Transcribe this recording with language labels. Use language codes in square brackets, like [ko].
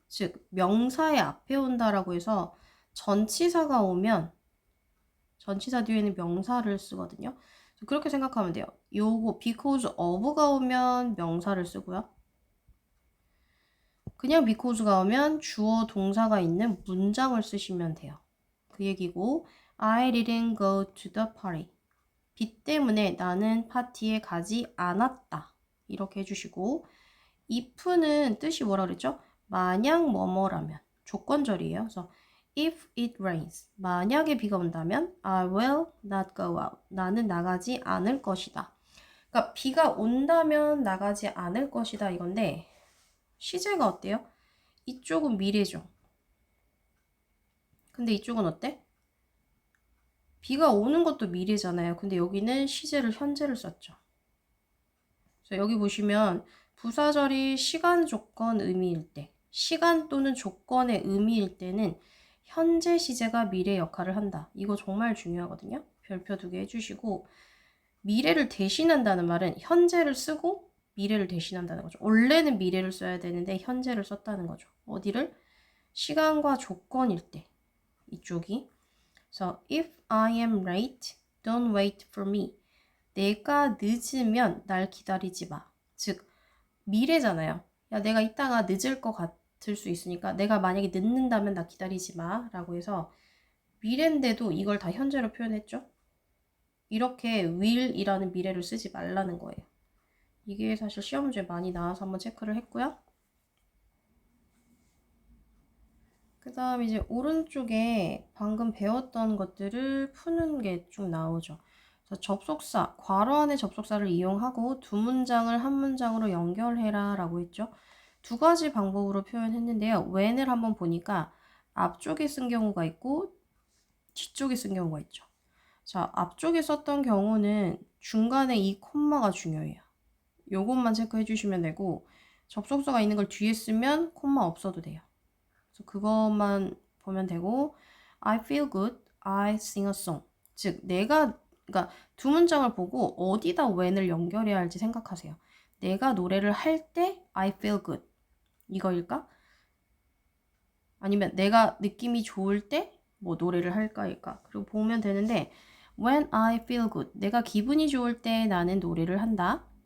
[ko] 즉 명사의 앞에 온다라고 해서 전치사가 오면 전치사 뒤에는 명사를 쓰거든요. 그렇게 생각하면 돼요. 요거 because of가 오면 명사를 쓰고요. 그냥 because가 오면 주어 동사가 있는 문장을 쓰시면 돼요. 그 얘기고 [en] I didn't go to the party. [ko] 비 때문에 나는 파티에 가지 않았다. 이렇게 해주시고 if는 뜻이 뭐라 그랬죠? 만약 뭐뭐라면 조건절이에요. 그래서 [en] if it rains [ko] 만약에 비가 온다면 [en] I will not go out [ko] 나는 나가지 않을 것이다. 그러니까 비가 온다면 나가지 않을 것이다 이건데 시제가 어때요? 이쪽은 미래죠. 근데 이쪽은 어때? 비가 오는 것도 미래잖아요. 근데 여기는 시제를 현재를 썼죠. 그래서 여기 보시면 부사절이 시간, 조건, 의미일 때 시간 또는 조건의 의미일 때는 현재 시제가 미래 역할을 한다. 이거 정말 중요하거든요. 별표 2개 해주시고 미래를 대신한다는 말은 현재를 쓰고 미래를 대신한다는 거죠. 원래는 미래를 써야 되는데 현재를 썼다는 거죠. 어디를? 시간과 조건일 때 이쪽이. 그래서 [en] if I am late, don't wait for me. [ko] 내가 늦으면 날 기다리지 마. 즉 미래잖아요. 야 내가 이따가 늦을 것 같을 수 있으니까 내가 만약에 늦는다면 나 기다리지 마 라고 해서 미래인데도 이걸 다 현재로 표현했죠. 이렇게 will이라는 미래를 쓰지 말라는 거예요. 이게 사실 시험 문제 많이 나와서 한번 체크를 했고요. 그 다음 이제 오른쪽에 방금 배웠던 것들을 푸는 게 쭉 나오죠. 그래서 접속사, 괄호 안에 접속사를 이용하고 두 문장을 한 문장으로 연결해라 라고 했죠. 두 가지 방법으로 표현했는데요. when을 한번 보니까 앞쪽에 쓴 경우가 있고 뒤쪽에 쓴 경우가 있죠. 자, 앞쪽에 썼던 경우는 중간에 이 콤마가 중요해요. 요것만 체크해 주시면 되고 접속사가 있는 걸 뒤에 쓰면 콤마 없어도 돼요. 그래서 그것만 보면 되고 [en] I feel good, I sing a song. [ko] 즉 내가 그러니까 두 문장을 보고 어디다 when을 연결해야 할지 생각하세요. 내가 노래를 할 때 [en] I feel good [ko] 이거일까? 아니면 내가 느낌이 좋을 때 뭐 노래를 할까일까? 그리고 보면 되는데 [en] when I feel good [ko] 내가 기분이 좋을 때 나는 노래를 한다.